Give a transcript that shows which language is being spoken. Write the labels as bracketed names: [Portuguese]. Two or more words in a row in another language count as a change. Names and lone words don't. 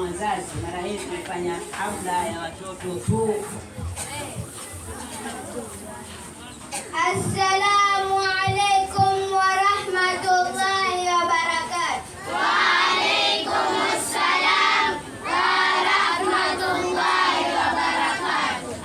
[Swahili] wazazi. Mara hii tumefanya hafla ya watoto tu. [Arabic] السلام عليكم ورحمة الله وبركاته. وعليكم السلام ورحمة الله وبركاته.